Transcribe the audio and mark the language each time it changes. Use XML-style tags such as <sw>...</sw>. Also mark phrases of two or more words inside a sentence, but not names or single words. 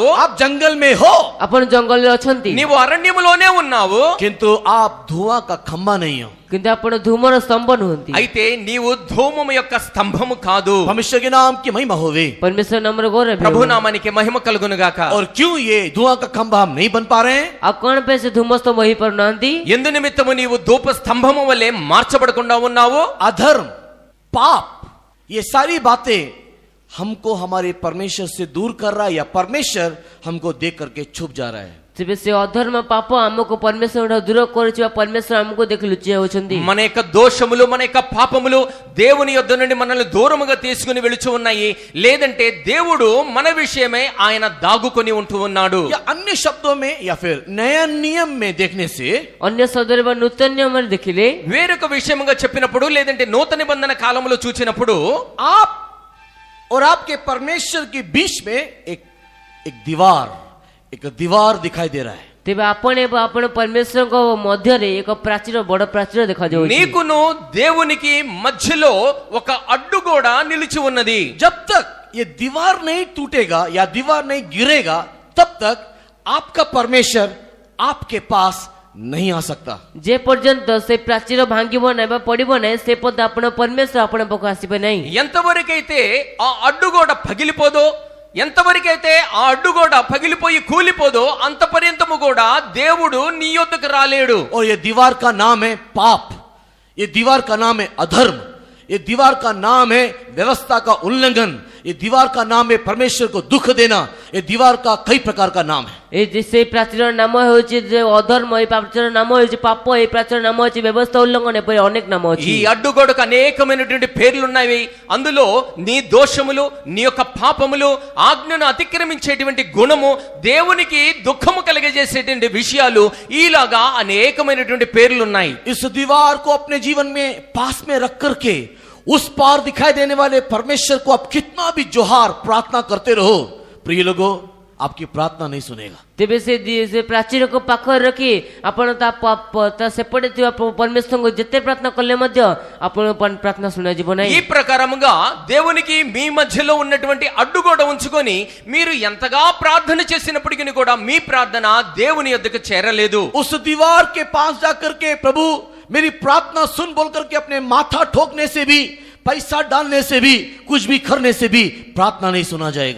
<hi>आप जंगल में हो,</hi> <or>ଆପଣ ଜଙ୍ଗଲରେ ଅଛନ୍ତି,</or> <te>నీవు అరణ్యములోనే ఉన్నావు,</te> <hi>किंतु आप धुआं का खंबा नहीं हो।</hi> <or>କିନ୍ତୁ ଆପଣ ଧୂମର ସ୍ତମ୍ଭ ନୁହନ୍ତି।</or> <te>అయితే నీవు ధూమము యొక్క స్తంభము కాదు।</te> <hi>परमेश्वर के नाम की महिमा होवे।</hi> <or>ପରମେଶ୍ୱର ନାମର ଗୌରବ ହେଉ।</or> <te>ప్రభు నామానికి మహిమ కలుగును గాక।</te> <hi>और क्यों ये धुआं का खंबा हम नहीं बन पा रहे हैं?</hi> <or>ଆଉ କଣ ପାଇଁ ସେ ଧୂମ ସ୍ତମ୍ଭ ହେଇପାରୁନାହାନ୍ତି?</or> <te>ఎందు నిమిత్తము నీవు ధూప స్తంభము వలె మార్చబడకుండా ఉన్నావు?</te> <hi>अधर्म, पाप, ये सारी बातें हमको हमारे परमेश्वर से दूर कर रहा है, या परमेश्वर हमको देख करके छुप जा रहा है।</hi> <or>ତେବେ ସେ ଅଧର୍ମ ପାପ ଆମକୁ ପରମେଶ୍ୱରଠୁ ଦୂର କରୁଛି ବା ପରମେଶ୍ୱର ଆମକୁ ଦେଖି ଲୁଚି ଯାଉଛନ୍ତି।</or> <te>మన యొక్క దోషములు మన యొక్క పాపములు దేవుని యొద్ద నుండి మనల్ని దూరముగా తీసుకుని వెళుచు ఉన్నాయి, లేదంటే దేవుడు మన విషయమై ఆయన దాగుకొని ఉంటూ ఉన్నాడు।</te> <hi>या अन्य शब्दों में या फिर नया नियम में देखने से</hi> <or>ଅନ୍ୟ ଶବ୍ଦରେ ବା ନୂତନ ନିୟମରେ ଦେଖିଲେ</or> <te>వేరొక విషయముగా చెప్పినప్పుడు లేదంటే నూతన నిబంధన కాలంలో చూచినప్పుడు</te> <hi>आप और आपके परमेश्वर के बीच में एक दीवार दिखाई दे रहा है।</hi> <or>ତେବେ ଆପଣ ଏବଂ ଆପଣ ପରମେଶ୍ୱରଙ୍କ ମଧ୍ୟରେ ଏକ ପ୍ରାଚୀର ବଡ ପ୍ରାଚୀର ଦେଖାଯାଉଛି।</or> <te>నీకును దేవునికి మధ్యలో ఒక అడ్డుగోడ నిలిచి ఉన్నది।</te> <hi>जब तक ये दीवार नहीं टूटेगा या दीवार नहीं गिरेगा तब तक आपका परमेश्वर आपके पास नहीं आ सकता।</hi> <or>ଯେ ପର୍ଯ୍ୟନ୍ତ ସେ ପ୍ରାଚୀର ଭାଙ୍ଗିବ ନାହିଁ ବା ପଡିବ ନାହିଁ ସେ ପର୍ଯ୍ୟନ୍ତ ଆପଣ ପରମେଶ୍ୱର ଆପଣଙ୍କ ପାଖକୁ ଆସିବେ ନାହିଁ।</or> <te>ఎంతవరకైతే ఆ అడ్డుగోడ పగిలిపోదో, ఎంతవరకైతే ఆ అడ్డుగోడ పగిలిపోయి కూలిపోదో అంత పర్యంతము కూడా దేవుడు నీ యొద్దకు రాలేడు।</te> <hi>और ये दीवार का नाम है पाप, ये दीवार का नाम है अधर्म, ये दीवार का नाम है व्यवस्था का उल्लंघन, ये दीवार का नाम है परमेश्वर को दुख देना, ये दीवार का कई प्रकार का नाम है।</hi> <or>ସେ ପ୍ରାଚୀର ନାମ ହେଉଛି ଯେ ଅଧର୍ମ, ଏ ପ୍ରାଚୀର ନାମ ହେଉଛି ପାପ, ଏ ପ୍ରାଚୀର ନାମ ହେଉଛି ବ୍ୟବସ୍ଥା ଉଲ୍ଲଂଘନ, ଏପରି ଅନେକ ନାମ ଅଛି।</or> <te>ఈ అడ్డుగోడకు అనేకమైనటువంటి పేర్లు ఉన్నాయి। అందులో నీ దోషములు, నీ యొక్క పాపములు, ఆజ్ఞను అతిక్రమించేటువంటి గుణము, దేవునికి దుఃఖము కలిగజేసేటువంటి విషయాలు, ఇలాగా అనేకమైనటువంటి పేర్లు ఉన్నాయి।</te> <hi>इस दीवार को अपने जीवन में पास में रख करके उस पार दिखाई देने वाले परमेश्वर को आप कितना भी जोहार प्रार्थना करते रहो, प्रिय लोगों, आपकी प्रार्थना नहीं सुनेगा।</hi> <or>ତେବେ ସେ ପ୍ରାଚୀରକୁ ପାଖରେ ରଖି ଆପଣ ତା ସେପଟେ ଥିବା ପରମେଶ୍ୱରଙ୍କୁ ଯେତେ ପ୍ରାର୍ଥନା କଲେ ମଧ୍ୟ ଆପଣଙ୍କ ପ୍ରାର୍ଥନା ଶୁଣାଯିବ ନାହିଁ।</or> <te>ఈ ప్రకారముగా దేవునికి మీ మధ్యలో ఉన్నటువంటి అడ్డుగోడ ఉంచుకొని మీరు ఎంతగా ప్రార్థన చేసినప్పటికీ కూడా మీ ప్రార్థన దేవుని యొద్దకు చేరలేదు।</te> <hi>उस दीवार के पास जाकर के प्रभु मेरी प्रार्थना सुन बोल करके अपने माथा ठोकने से भी, पैसा डालने से भी, कुछ भी करने से भी प्रार्थना नहीं सुना जाएगा।</hi>